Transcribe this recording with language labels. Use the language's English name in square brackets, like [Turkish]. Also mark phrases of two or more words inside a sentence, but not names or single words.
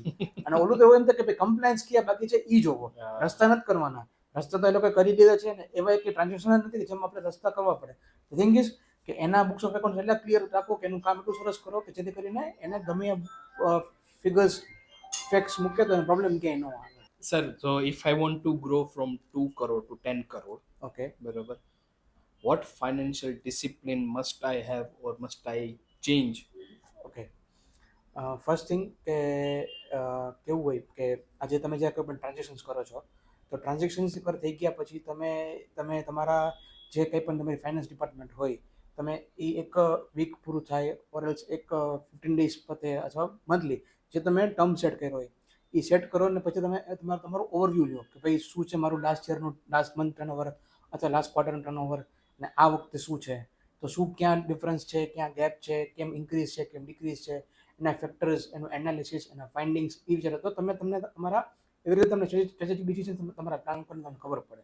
[Gujarati] અને ઓલું તો એવું એમ થાય કે ભાઈ કમ્પ્લાયન્સ ક્યાં બાકી છે ઈ જોવો, રસ્તા નથી કરવાના. રસ્તા તો એ લોકો કરી દીધા છે ને, એવા એક ટ્રાન્ઝેક્શન નથી કે જેમાં આપણે રસ્તા કરવા પડે. [English] the thing is [Gujarati] કે એના [English] books of account [Gujarati] એટલા ક્લિયર રાખો કે એનું કામ એટલું સરસ કરો કે જેથી કરીને એને ગમે [English] figures facts [Gujarati] મૂકે તો એનો પ્રોબ્લેમ ક્યાંય ન આવે. સર, [English] so if I want to grow from 2 crore to 10 crore, ઓકે [Gujarati] બરોબર, [English] what financial discipline must I have or must I change? okay first thing [Gujarati] કે કેવું હોય કે આજે તમે જ્યારે કોઈ પણ ટ્રાન્ઝેક્શન્સ કરો છો તો ટ્રાન્ઝેક્શન્સ પર થઈ ગયા પછી તમે તમારા જે કંઈ પણ તમારી ફાઇનાન્સ ડિપાર્ટમેન્ટ હોય તમે એ એક વીક પૂરું થાય [English] or else [Gujarati] એક 15 ડેઝ પતે અથવા મંથલી જે તમે ટર્મ સેટ કર્યો હોય એ સેટ કરો ને પછી તમે તમારું ઓવરવ્યૂ લો કે ભાઈ શું છે મારું [English] last year's last month turnover [Gujarati] અથવા [English] last quarter's turnover [Gujarati] અને આ વખતે શું છે, તો શું ક્યાં ડિફરન્સ છે, ક્યાં ગેપ છે, કેમ ઇન્ક્રીઝ છે, કેમ ડિક્રીઝ છે, એના ફેક્ટર્સ, એનું એનાલિસિસ, એના ફાઇન્ડિંગ્સ એ વિચારો તો તમને તમારા એવી રીતે તમને [English] strategic decision [Gujarati] તમારા પ્લાન કરીને તમને ખબર પડે.